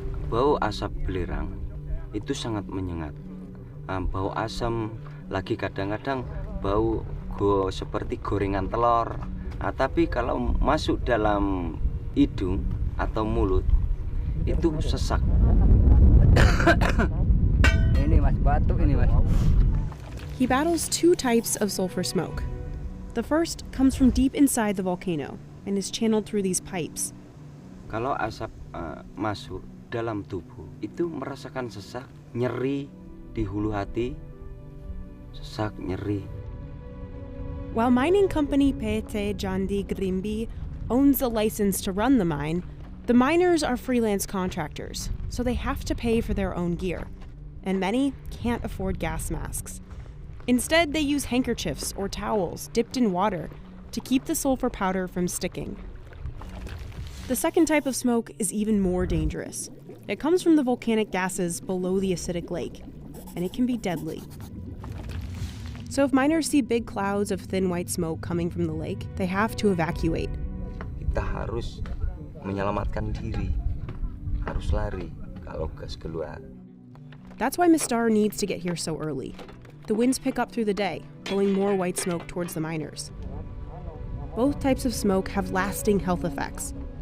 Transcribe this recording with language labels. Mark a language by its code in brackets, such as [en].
[id] Bau asap belerang itu sangat menyengat. Bau asam lagi kadang-kadang bau seperti gorengan telur. Tapi kalau masuk dalam hidung atau mulut itu sesak. Ini mas, batuk ini mas. [en] He battles 2 types of sulfur smoke. The first comes from deep inside the volcano and is channeled through these pipes. [id] Kalau asap masuk dalam tubuh itu merasakan sesak, nyeri di hulu hati, sesak, nyeri. [en] While mining company PT Jandi Grimbi owns the license to run the mine, the miners are freelance contractors, so they have to pay for their own gear, and many can't afford gas masks. Instead, they use handkerchiefs or towels dipped in water to keep the sulfur powder from sticking. The second type of smoke is even more dangerous. It comes from the volcanic gases below the acidic lake, and it can be deadly. So if miners see big clouds of thin white smoke coming from the lake, they have to evacuate. [id] Kita harus menyelamatkan diri, harus lari kalau gas keluar. [en] That's why Mistar needs to get here so early. The winds pick up through the day, blowing more white smoke towards the miners. Both types of smoke have lasting health effects.